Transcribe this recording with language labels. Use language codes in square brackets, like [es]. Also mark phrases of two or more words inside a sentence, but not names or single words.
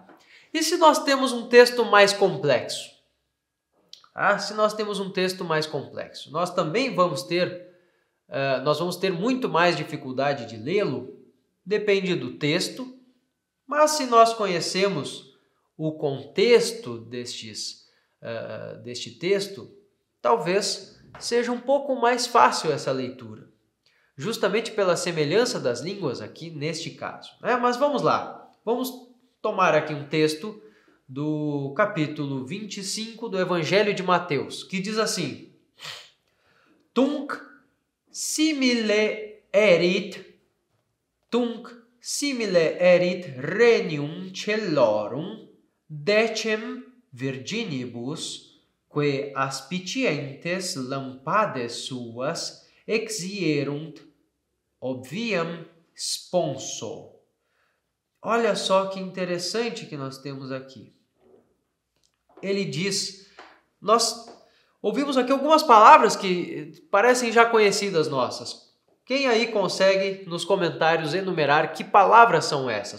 [pt] E se nós temos um texto mais complexo? Se nós temos um texto mais complexo, nós também vamos ter muito mais dificuldade de lê-lo, depende do texto, mas se nós conhecemos o contexto deste texto, talvez seja um pouco mais fácil essa leitura, justamente pela semelhança das línguas aqui neste caso. Mas vamos lá, vamos tomar aqui um texto do capítulo 25 do Evangelho de Mateus, que diz assim: [la] Tunc simile erit regnum cellorum decem virginibus, que aspicientes lampades suas exierunt obviam sponso. [pt] Olha só que interessante que nós temos aqui. Ele diz, Ouvimos aqui algumas palavras que parecem já conhecidas nossas. Quem aí consegue nos comentários enumerar que palavras são essas?